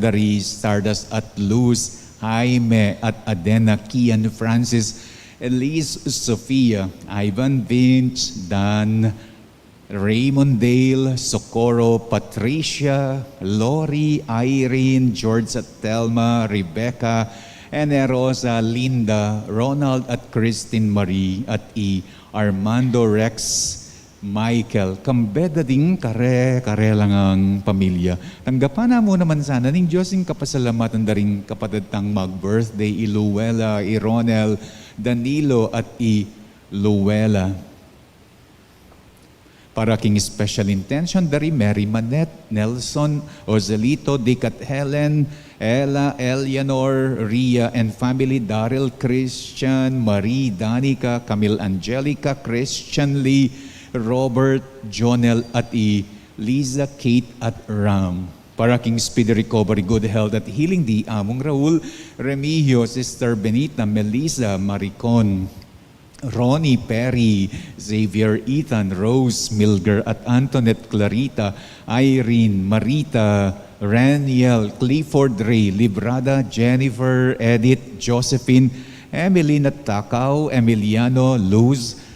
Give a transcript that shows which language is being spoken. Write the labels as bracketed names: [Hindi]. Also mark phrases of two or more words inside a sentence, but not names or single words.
[Pampanga] dari Stardust at Luz, Jaime at Adena, Kian, Francis, Elise, Sofia, Ivan, Vince, Dan, Raymond Dale, Socorro, Patricia, Lori, Irene, George at Telma, Rebecca, Ene Rosa, Linda, Ronald at Christine Marie at Armando, Rex, Michael, kambeda ding kare lang ang pamilya. Tanggapan na mo naman sana ning Diyos ing kapasalamatan daring kapatid tang mag-birthday, Luella, Ronel, Danilo at Luella. Para king [English] special intention [Pampanga] dari Mary Manette, Nelson, Ozelito, Dick at Helen, Ella, Eleanor, Ria [English] and family, [Pampanga] Daryl, Christian, Marie, Danica, Camille, Angelica, Christian Lee, Robert, Jonel at Liza, Kate at Ram. Para king [English] speedy recovery, good health [Pampanga] at healing di among Raul, Remigio, Sister Benita, Melissa, Maricon, Ronnie, Perry, Xavier, Ethan, Rose, Milger at Antoinette, Clarita, Irene, Marita, Raniel, Clifford, Ray, Librada, Jennifer, Edith, Josephine, Emeline at Takaw, Emiliano, Luz,